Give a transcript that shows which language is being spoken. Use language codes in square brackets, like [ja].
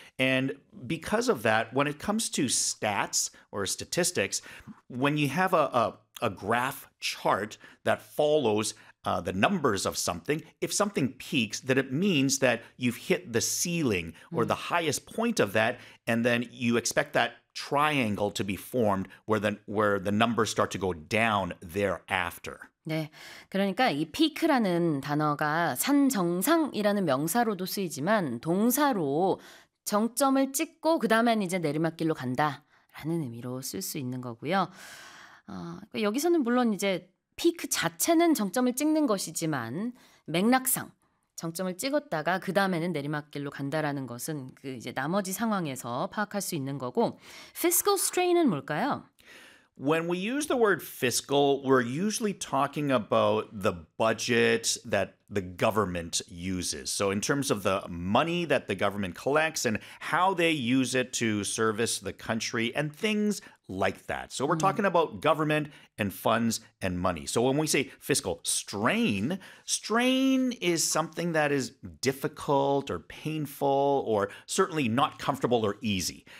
[en] And because of that, when it comes to stats or statistics, when you have a graph chart that follows the numbers of something, if something peaks, then it means that you've hit the ceiling or the highest point of that, and then you expect that triangle to be formed where the numbers start to go down thereafter. [ko] 네, 그러니까 이 peak라는 단어가 산 정상이라는 명사로도 쓰이지만 동사로 정점을 찍고 그 다음엔 이제 내리막길로 간다라는 의미로 쓸 수 있는 거고요. 여기서는 물론 이제 피크 자체는 정점을 찍는 것이지만 맥락상 정점을 찍었다가 그 다음에는 내리막길로 간다라는 것은 그 이제 나머지 상황에서 파악할 수 있는 거고 fiscal strain은 뭘까요? [en] When we use the word fiscal, we're usually talking about the budget that the government uses. So in terms of the money that the government collects and how they use it to service the country and things like that. So we're talking about government and funds and money. So when we say fiscal strain, strain is something that is difficult or painful or certainly not comfortable or easy.